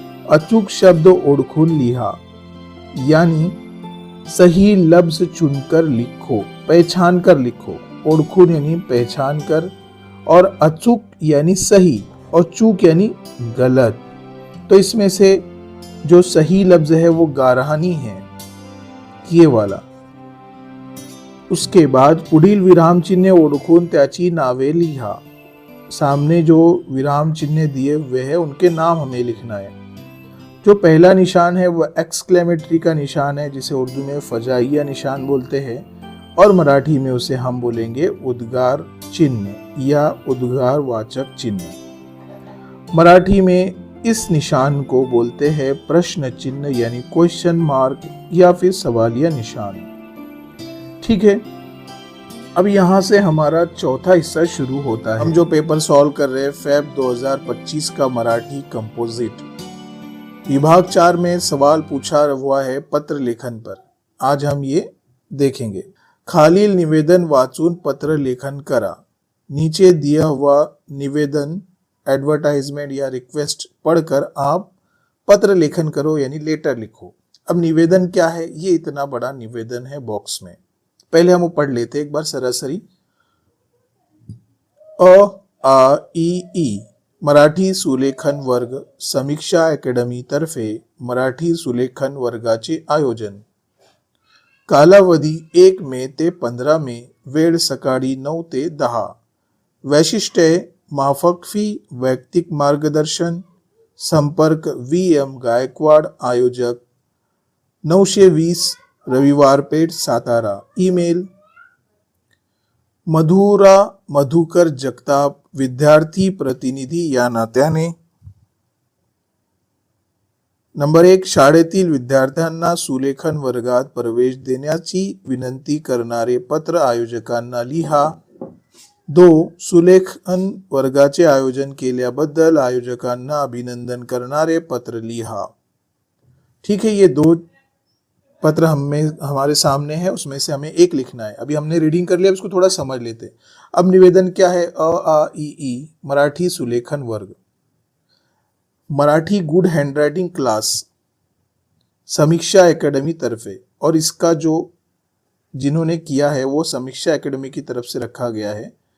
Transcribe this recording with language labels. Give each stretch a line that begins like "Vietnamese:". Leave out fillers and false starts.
Marathi: अचूक शब्द ओळखून लिहा,
Hindi: यानी सही लफ्ज चुनकर लिखो, पहचान कर लिखो। ओळखून यानी पहचान कर, और अचूक यानी सही, और चूक यानी गलत। तो इसमें से जो सही लफ्ज है वो गारहानी है, ये वाला।
Marathi: उसके बाद पुढील विराम चिन्ह ओळखून त्याची नावे लिहा।
Hindi: सामने जो विराम चिन्ह दिए हुए हैं उनके नाम हमें लिखना है। जो पहला निशान है वो एक्सक्लेमेटरी का निशान है, जिसे उर्दू में फजाइया निशान बोलते हैं, और मराठी में उसे हम बोलेंगे उद्गार चिन्ह या उद्गार वाचक चिन्ह। मराठी में इस निशान को बोलते हैं प्रश्न चिन्ह यानी क्वेश्चन मार्क या फिर सवालिया निशान, ठीक है। अब यहाँ से हमारा चौथा हिस्सा शुरू होता है। हम जो पेपर सॉल्व कर रहे हैं फेब 2025 का मराठी कंपोजिट, विभाग 4 में सवाल पूछा हुआ है पत्र लेखन पर। आज हम ये देखेंगे।
Marathi: खालील निवेदन वाचून पत्र लेखन करा।
Hindi: नीचे दिया हुआ निवेदन, एडवर्टाइजमेंट या रिक्वेस्ट पढ़कर आप पत्र लेखन करो यानी लेटर लिखो। अब निवेदन क्या है, ये इतना बड़ा निवेदन है बॉक्स में। पहले हम वो पढ़ लेते एक बार सरासरी।
Marathi: अ आ इ ई मराठी सुलेखन वर्ग समीक्षा अकॅडमी तर्फे मराठी सुलेखन वर्गाचे आयोजन। कालावधी 1 मे ते 15 मे, वेळ सकाळी 9 ते 10। वैशिष्ट्ये माफक फी, वैयक्तिक मार्गदर्शन। संपर्क VM गायकवाड, आयोजक 920 रविवार पेठ सातारा। ईमेल मधुरा मधुकर जगताप, विद्यार्थी प्रतिनिधी या नात्याने। नंबर 1, शाळेतील विद्यार्थ्यांना सुलेखन वर्गात प्रवेश देण्याची विनंती करणारे पत्र आयोजकांना लिहा। 2, सुलेखन वर्गाचे आयोजन केल्याबद्दल आयोजकांना अभिनंदन करणारे पत्र लिहा।
Hindi: ठीक है, ये 2 पत्र हमारे सामने है, उसमें से हमें एक लिखना है। अभी हमने रीडिंग कर लिया, इसको थोड़ा समझ लेते। अब निवेदन क्या है? अ आ इ ई मराठी सुलेखन वर्ग, मराठी गुड हैंडराइटिंग क्लास, समीक्षा एकेडमी तरफे, और इसका जो जिन्होंने किया है वो समीक्षा एकेडमी की तरफ से रखा गया है।